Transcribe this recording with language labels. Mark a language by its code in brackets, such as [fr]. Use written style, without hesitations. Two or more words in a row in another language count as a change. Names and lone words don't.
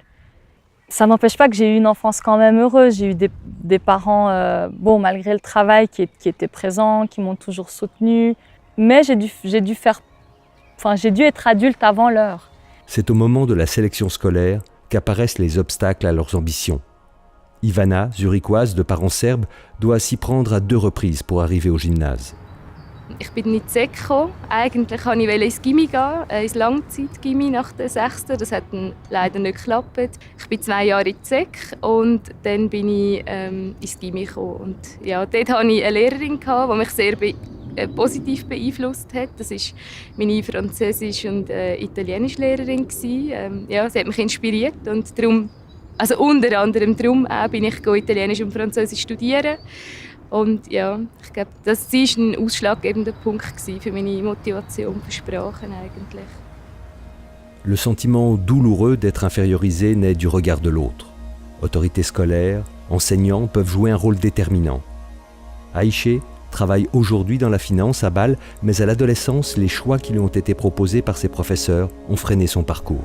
[fr] Ça n'empêche pas que j'ai eu une enfance quand même heureuse. J'ai eu des parents, malgré le travail, qui étaient présents, qui m'ont toujours soutenue. Mais j'ai dû être adulte avant l'heure. C'est au moment de la sélection scolaire qu'apparaissent les obstacles à leurs ambitions. Ivana, zurichoise de parents serbes, doit s'y prendre à 2 reprises pour arriver au gymnase. [de] Ich bin in die SEK gekommen. Eigentlich wollte ich ins Gymi gehen, ins Langzeit-Gymi nach der 6. Das hat dann leider nicht geklappt. Ich bin 2 Jahre in die SEK und dann bin ich ins Gymi gekommen. Und ja, dort hatte ich eine Lehrerin, die mich sehr positiv beeinflusst hat. Das war meine Französisch- und Italienischlehrerin. Sie hat mich inspiriert und darum, also unter anderem darum bin ich Italienisch und Französisch studieren. Und ja, ich glaube, das war ein ausschlaggebender Punkt für meine Motivation für Sprachen eigentlich. [fr] Le sentiment douloureux d'être infériorisé naît du regard de l'autre. Autorités scolaires, enseignants peuvent jouer un rôle déterminant. Aïché travaille aujourd'hui dans la finance à Bâle, mais à l'adolescence, les choix qui lui ont été proposés par ses professeurs ont freiné son parcours.